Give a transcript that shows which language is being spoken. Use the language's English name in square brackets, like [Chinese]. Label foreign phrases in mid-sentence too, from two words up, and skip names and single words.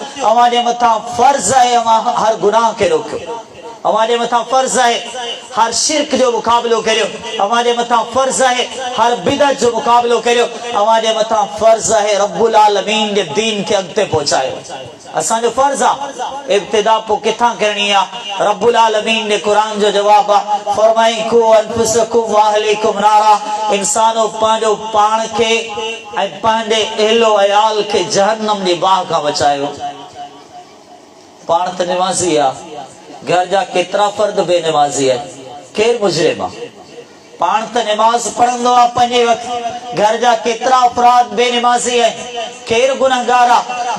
[Sindhi] अवांजे मथां फर्ज़ आहे अवां हर गुनाह खे रोकियो, अवांजे मथां फर्ज़ आहे हर शिरक जो मुक़ाबिलो करियो, अवांजे मथां फर्ज़ आहे हर बिदअत जो मुक़ाबिलो करियो, अवांजे मथां फर्ज़ आहे [Arabic] رب العالمين [Sindhi] जे दीन खे अॻिते पहुचायो। असांजो फर्ज़ आहे। इब्तिदा पोइ किथां करणी आहे, [Arabic] رب العالمين [Sindhi] जे क़ुरान जो जवाब आहे, फरमाई [Arabic] قوا أنفسكم و أهليكم نارا, [Sindhi] इंसानो पंहिंजो पाण खे ऐं पंहिंजे अहलो अयाल खे जहन्नम जी बाह खां बचायो। पाण त निमाज़ी आहे, घर जा केतिरा फ़र्द बेनिमाज़ी आहिनि, केरु मुजरिम आहे, पाण त निमाज़ पढ़ंदो आहे पंजे वक्त, घर जा केतिरा अफराद बेनिमाज़ी आहिनि, केरु गुनहगार आहे?